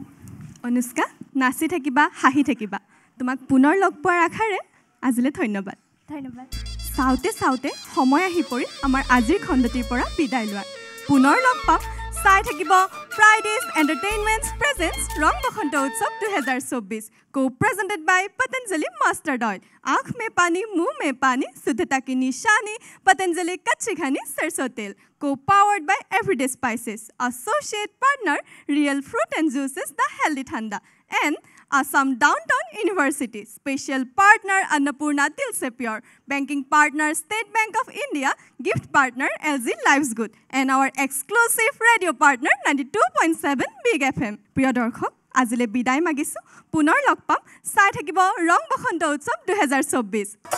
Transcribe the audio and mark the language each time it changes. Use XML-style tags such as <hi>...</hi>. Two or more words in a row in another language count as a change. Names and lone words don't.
<as>অনুষ্কা নাচি থাকিবা হাঁহি থাকিবা তোমাক পুনৰ লগ পোৱাৰ আশাৰে আজিলৈ ধন্যবাদ ধন্যবাদ চাওঁতে চাওঁতে সময় আহি পৰি আমাৰ আজিৰ খণ্ডটিৰ পৰা বিদায় লোৱাৰ পুনৰ লগ পাম চাই থাকিব</as> <en>Fridays Entertainments presents</en> <as>ৰং বসন্ত উৎসৱ 2024 co-presented</as> <hi>by Patanjali Mustard Oil आँख में पानी मुंह में पानी शुद्धता की निशानी Patanjali कच्ची घनी सरसों तेल</hi> <en>co-powered by Everyday Spices associate partner Real Fruit and Juices the Healthy Thanda and Assam Downtown University special partner Annapurna Dil Se Pure banking partner State Bank of India gift partner LG Lives Good and our exclusive radio partner 92.7 Big FM</en> <as>প্ৰিয় দৰ্শক আজিলৈ বিদায় মাগিছোঁ পুনৰ লগ পাম চাই থাকিব ৰং বসন্ত উৎসৱ</as> <en>2024</en>